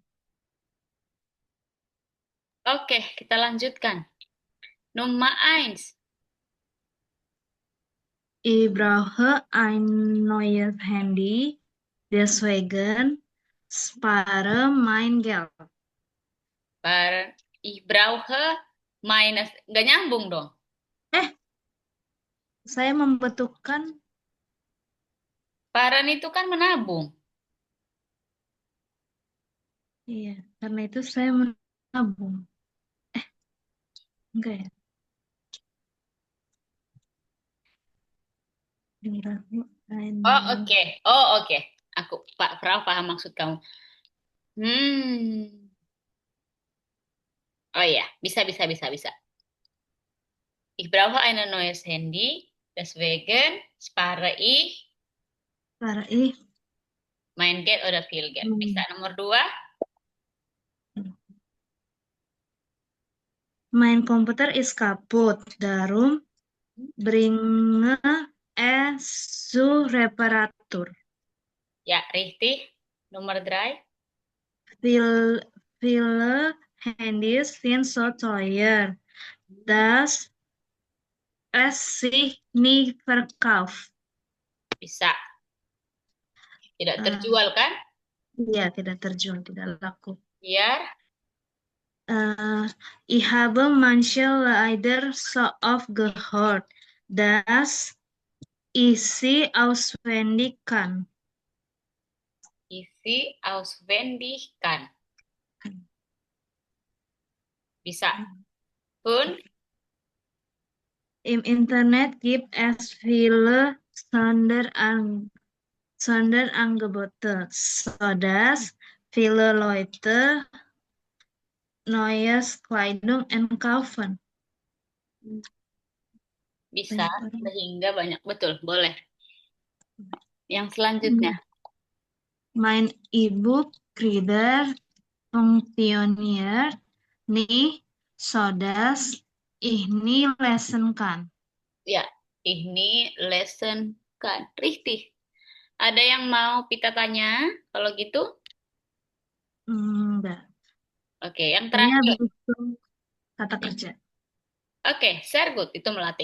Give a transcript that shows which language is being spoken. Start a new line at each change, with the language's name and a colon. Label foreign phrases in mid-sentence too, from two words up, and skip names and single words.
Indonesian: Oke, kita lanjutkan.
German: Nummer 1. Ich brauche ein neues Handy. Deswegen spare mein Geld. Ich brauche meine...
Indonesian: Nggak nyambung dong. Saya membutuhkan, Sparen itu kan menabung. iya, karena itu saya menabung. Enggak ya? Oh, oke. Oh, oke. Aku, Pak Frau, paham maksud kamu. Oh iya, bisa.
German: Ich brauche ein neues Handy. Deswegen spare ich Spare ich mein Geld oder viel Geld.
Indonesian: Bisa nomor 2.
German: Mein Komputer ist kaputt. Darum bringe es zur Reparatur.
Indonesian: Ya, richtig. Nomor 3.
German: Viele Handys sind so teuer, dass es sich nicht verkauft.
Indonesian: Bisa. Tidak Eh, terjual kan? Iya, tidak terjual, tidak laku. Biar
German: Ich habe manche Lieder so oft gehört, dass ich sie auswendig kann.
Indonesian: isi auswendig kan. Bisa. Pun
German: Im Internet gibt es viele Sonderangebote, sodass viele Leute neues Kleidung kaufen.
Indonesian: bisa Banyak orang. sehingga banyak. Betul, boleh. Yang selanjutnya.
German: Mein E-Book Reader funktioniert nicht, sodass ich nie lesen kann.
Indonesian: Ya, ini lesson kan. Richtig. Ada yang mau Pita tanya? Kalau gitu? Enggak. Oke, yang Kayaknya terakhir. begitu kata kerja. Oke, sehr good. Itu melatih.